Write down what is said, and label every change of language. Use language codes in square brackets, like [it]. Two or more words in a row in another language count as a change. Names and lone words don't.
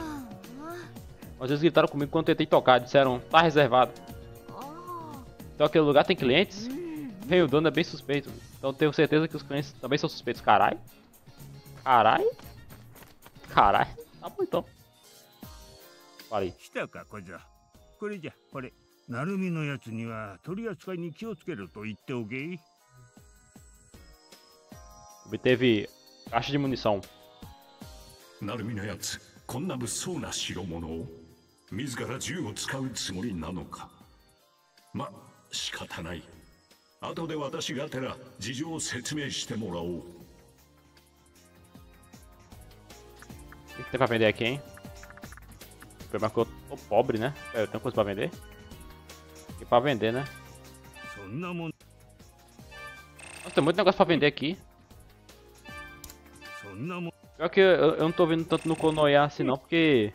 [pt] Às vezes gritaram comigo quando tentei tocar, disseram, tá reservado. Então aquele lugar tem clientes? Bem, o dono é bem suspeito, então tenho certeza que os clientes também são suspeitos. Carai? Tá bom então. Falei. [ja] したか、こじゃ。これじゃ、これ。なるみのやつには取り扱いに気をつけろと言っておけ。 [pt] Obteve caixa de munição. [ja] なるみのやつ、こんな物騒な代物を自ら銃を使うつもりなのか。ま、仕方ない。後で私がてら事情を説明してもらおう。 [pt] O que tem pra vender aqui, hein? O problema é que eu tô pobre, né? Eu tenho coisa pra vender? Tem pra vender, né? Nossa, tem muito negócio pra vender aqui. Pior que eu não tô vendo tanto no Konoya assim não, porque...